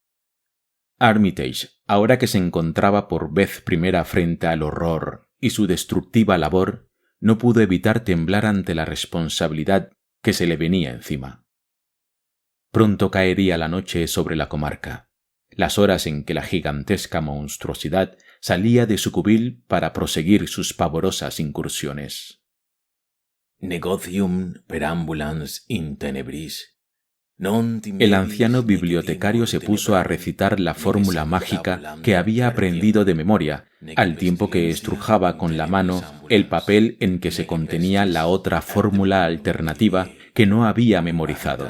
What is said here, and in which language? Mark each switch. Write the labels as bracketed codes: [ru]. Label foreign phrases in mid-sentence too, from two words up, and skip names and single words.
[es] Armitage, ahora que se encontraba por vez primera frente al horror y su destructiva labor, no pudo evitar temblar ante la responsabilidad que se le venía encima. Pronto caería la noche sobre la comarca, las horas en que la gigantesca monstruosidad salía de su cubil para proseguir sus pavorosas incursiones. [la] Negocium perambulans in tenebris. [es] El anciano bibliotecario se puso a recitar la fórmula mágica que había aprendido de memoria, al tiempo que estrujaba con la mano el papel en que se contenía la otra fórmula alternativa que no había memorizado.